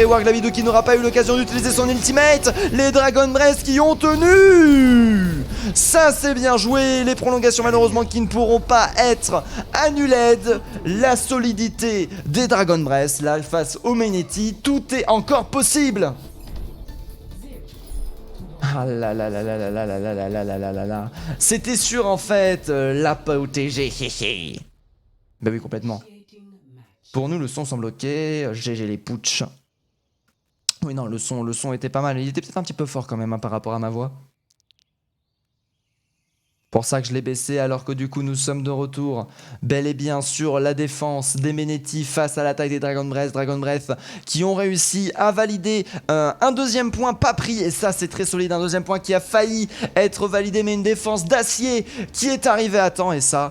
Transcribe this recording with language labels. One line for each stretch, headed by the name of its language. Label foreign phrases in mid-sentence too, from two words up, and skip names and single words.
French: Warglabido qui n'aura pas eu l'occasion d'utiliser son ultimate. Les Dragon Breath qui ont tenu. Ça c'est bien joué. Les prolongations malheureusement qui ne pourront pas être annulées. La solidité des Dragon Breath là face au Meneti, tout est encore possible. Ah là là là là là là là là là là là là là là. C'était sûr en fait, l'apothéose. Bah oui, complètement. Pour nous, le son semble ok. GG les putsch. Oui, non, le son était pas mal. Il était peut-être un petit peu fort quand même hein, par rapport à ma voix. Pour ça que je l'ai baissé alors que du coup nous sommes de retour bel et bien sur la défense des Meneti face à l'attaque des Dragon Breath qui ont réussi à valider un deuxième point pas pris et ça c'est très solide, un deuxième point qui a failli être validé mais une défense d'acier qui est arrivée à temps et ça...